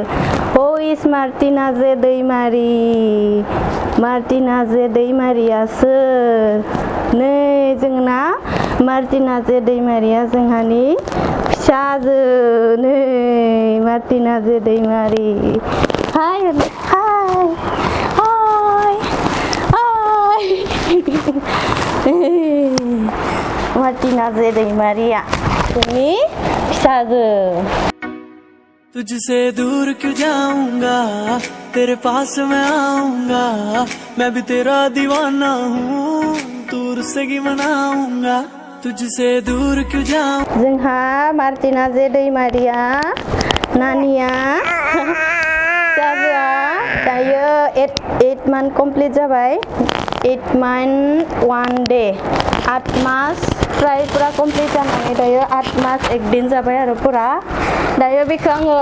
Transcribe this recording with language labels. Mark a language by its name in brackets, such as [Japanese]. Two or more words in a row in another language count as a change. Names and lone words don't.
[English] who is [Bodo] मार्टिना जे दैमारि मार्टिना जे दैमारिया सोर नै जोंना मार्टिना जे दैमारिया जोंहानि फिसाजो नै मार्टिना जे दैमारि हाय हाय हाय हाय मार्टिना जे दैमारिया जोंनि फिसाजो [Hindi] तुझसे दूर क्यों जाऊंगा तेरे पास मैं आऊंगा मैं भी तेरा दीवाना हूँ दूर से ही मनाऊंगा तुझसे दूर क्यों जाऊं [Bodo] जोंहा मार्टिना जे दैमारिया नानिया फिसाजोआ दायो 8 month कमप्लिट जाबाय 8 month 1 day 8 मास फ्राय पुरा कमप्लिट जानानै दायो 8 मास 1 दिन जाबाय आरो पुरा दायो बेखौ